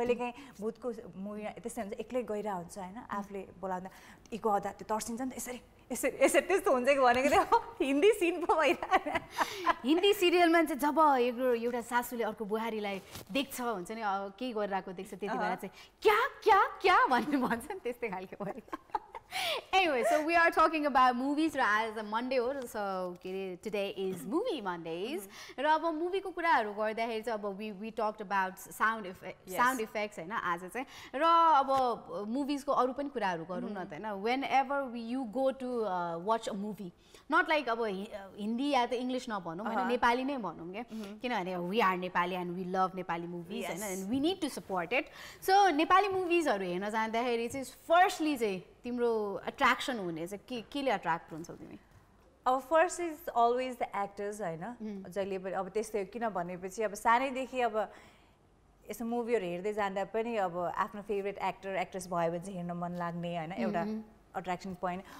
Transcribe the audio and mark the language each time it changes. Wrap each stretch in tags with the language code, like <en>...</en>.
<ne>कहिलेकाहीँ भूतको मुभीमा त्यस्तै हुन्छ एक्लै गइरहेको हुन्छ होइन आफूले बोलाउँदा इको आउँदा त्यो तर्सिन्छ नि त यसरी त्यस्तो हुन्छ कि भनेको थियो हिन्दी सिन पो भइरहेको. हिन्दी सिरियलमा चाहिँ जब एउटा सासूले अर्को बुहारीलाई देख्छ हुन्छ नि केही गरिरहेको देख्छ त्यति बेला चाहिँ क्या भन्ने भन्छ नि त्यस्तै खालको भयो.</ne> <en>Anyway, so we are talking about movies as a Monday so today is movie Mondays.</en> <ne>र अब मुभीको कुराहरू गर्दाखेरि चाहिँ अब</ne> <en>we talked about sound effects</en> <ne>हैन आज चाहिँ र अब मुभिजको अरु पनि कुराहरू गरौँ न त हैन.</ne> <en>Whenever you go to watch a movie, not like</en> <ne>अब हिन्दी या त इंग्लिश नभनौँ हैन नेपाली नै भनौँ के किनभने</ne> <en>we are Nepali and we love Nepali movies हैन and we need to support it.</en> <ne>So Nepali मुभिजहरू हेर्न जाँदाखेरि चाहिँ फर्स्टली चाहिँ तिम्रो अट्र्याक्सन हुने चाहिँ केले अट्र्याक्ट हुन्छौ तिमी? अब</ne> <en>first is always the actors</en> <ne>हैन जहिले पनि अब त्यस्तै किन भनेपछि अब सानैदेखि अब यसो मुभीहरू हेर्दै जाँदा पनि अब आफ्नो फेभरेट एक्टर एक्ट्रेस भयो भने चाहिँ हेर्न मन लाग्ने हैन एउटा अट्र्याक्सन पोइन्ट.</ne>